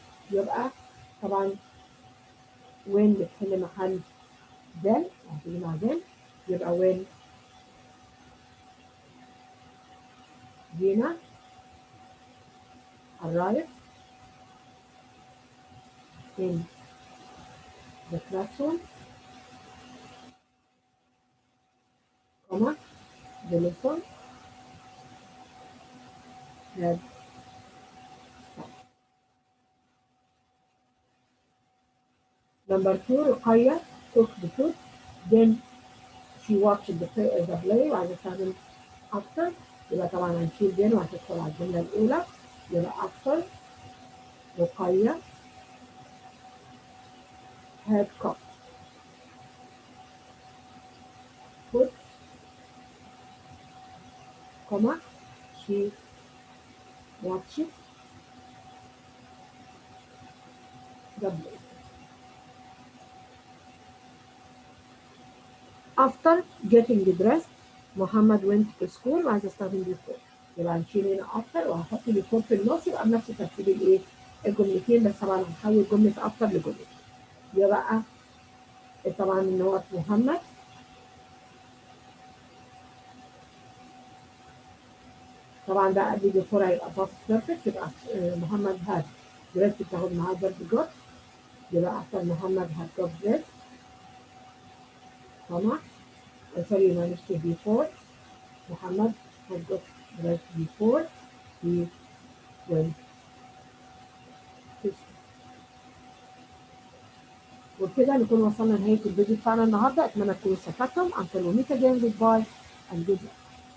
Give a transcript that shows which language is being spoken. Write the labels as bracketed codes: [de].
[ar] يبقى طبعا [en] when [ar] بتحل محل [en] then [ar] هتيجي مع [en] then [ar] يبقى [en] when Gina arrived in the classroom, comma, the lesson had Number 2 Ruqayya cook the food. Then she watched the play [ar] وعايزة استخدم [en] after. [ar] يبقى طبعا هنشيل then وهتدخل على الجملة الأولى. يبقى [en] after Ruqayya had cooked food, comma, she watched the play. After getting dressed, Muhammad went to school [ar] وعايز استخدم [en] before. [ar] يبقى هنشيل هنا after وهحط before في النص يبقى بنفس ترتيب الايه؟ الجملتين بس طبعا هنحول جملة after لجملة. يبقى طبعا ان هو محمد طبعا ده قبل before هيبقى past perfect يبقى محمد [en] had dressed [ar] بتاخد معاه [en] verb got. [ar] يبقى [en] after Muhammad had got dressed [ar] طبعا [en] sorry [ar] معلش [en] before Muhammad had got dressed before he went to school. [ar] وبكده نكون وصلنا لنهاية الفيديو بتاعنا النهارده. اتمنى تكونوا استفدتم. [en] Until we meet again, goodbye and good luck.